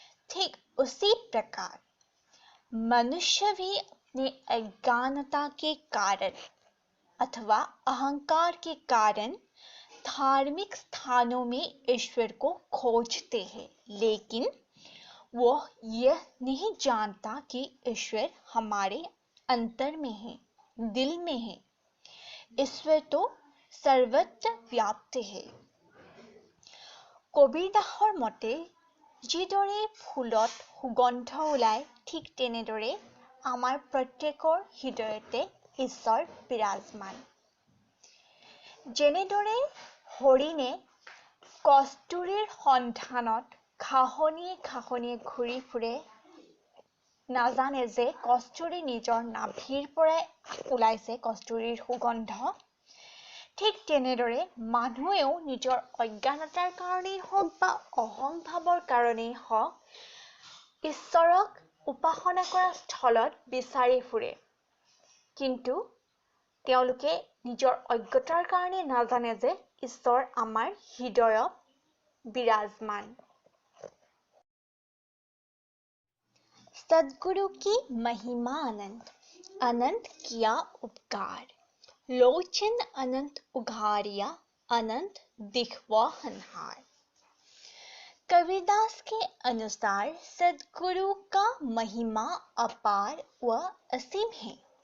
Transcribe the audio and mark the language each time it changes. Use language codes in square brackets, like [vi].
[hi] ठीक उसी प्रकार मनुष्य भी अपने अज्ञानता के कारण अथवा अहंकार के कारण धार्मिक स्थानों में ईश्वर को खोजते हैं, लेकिन वो यह नहीं जानता कि ईश्वर हमारे अंतर में है, दिल में है। ईश्वर तो सर्वत्र व्याप्त है। [as] কবিৰদাসৰ মতে যিদৰে ফুলত সুগন্ধ ওলায়, ঠিক তেনেদৰে আমাৰ প্ৰত্যেকৰ হৃদয়তে ঈশ্বৰ বিৰাজমান। যেনেদৰে হৰিণে কস্তুৰীৰ সন্ধানত ঘাঁহনিয়ে ঘাঁহনিয়ে ঘূৰি ফুৰে, নাজানে যে কস্তুৰী নিজৰ নাভিৰ পৰাই ওলাইছে কস্তুৰীৰ সুগন্ধ, ঠিক তেনেদৰে মানুহেও নিজৰ অজ্ঞানতাৰ কাৰণেই হওক বা অহংভাৱৰ কাৰণেই হওক, ঈশ্বৰক উপাসনা কৰা স্থলত বিচাৰি ফুৰে, কিন্তু তেওঁলোকে নিজৰ অজ্ঞতাৰ কাৰণে নাজানে যে ঈশ্বৰ আমাৰ হৃদয়ত বিৰাজমান। [hi] सद्गुरु की महिमा अनंत, अनंत किया उपकार, लोचन अनंत उघारिया, अनंत दिखवा हनहार। कबीरदास के अनुसार सद्गुरु का महिमा अपार व असीम है।